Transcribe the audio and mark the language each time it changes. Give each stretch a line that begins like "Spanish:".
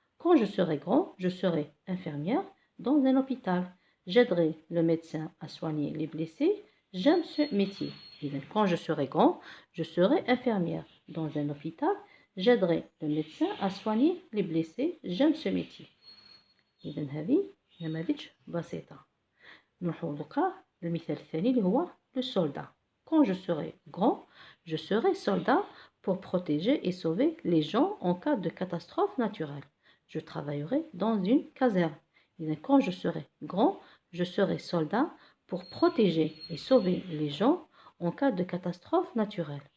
French: quand je serai grand, je serai infirmière dans un hôpital, j'aiderai le médecin à soigner les blessés. J'aime ce métier. Quand je serai grand, je serai infirmière dans un hôpital, j'aiderai le médecin à soigner les blessés. J'aime ce métier.
Arabic: إذا هذه نماذج بسيطة. نروحو دوكا المثال الثاني اللي هو
French: le soldat. Quand je serai grand, je serai soldat pour protéger et sauver les gens en cas de catastrophe naturelle. Je travaillerai dans une caserne.
Arabic: إذا
French: quand je serai grand, je serai soldat pour protéger et sauver les gens en cas de catastrophe naturelle.